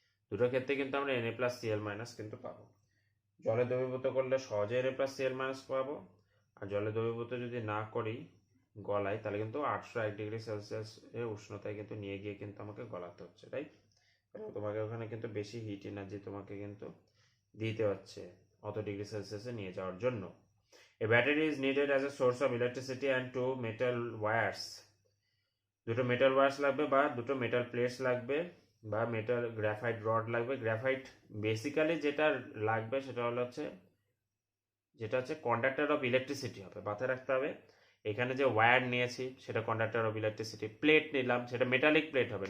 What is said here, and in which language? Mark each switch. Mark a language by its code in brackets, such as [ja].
[bn] দুটো ক্ষেত্রে কিন্তু আমরা Na+Cl- কিন্তু পাবো। জলে দ্রবীভূত করলে সহজে Na+Cl- পাবো, আর জলে দ্রবীভূত যদি না করি গলাই, তাহলে কিন্তু 801 ডিগ্রি সেলসিয়াস এর উষ্ণতায় কিন্তু নিয়ে গিয়ে কিন্তু আমাকে গলাতে হচ্ছে, রাইট? তোমাকে ওখানে কিন্তু বেশি হিট এনার্জি তোমাকে কিন্তু দিতে হচ্ছে অত ডিগ্রি সেলসিয়াসে নিয়ে যাওয়ার জন্য। [en] A battery is needed as a source of electricity and two metal wires. [bn] দুটো মেটাল ওয়্যারস লাগবে, বা দুটো মেটাল প্লেটস লাগবে, বা মেটাল গ্রাফাইট রড লাগবে। গ্রাফাইট বেসিক্যালি যেটা লাগবে সেটা হচ্ছে কন্ডাক্টর অফ ইলেকট্রিসিটি হবে, মাথায় রাখতে হবে। এখানে যে ওয়্যার নিয়েছি সেটা কন্ডাক্টর অফ ইলেকট্রিসিটি। প্লেট নিলাম, সেটা মেটালিক প্লেট হবে।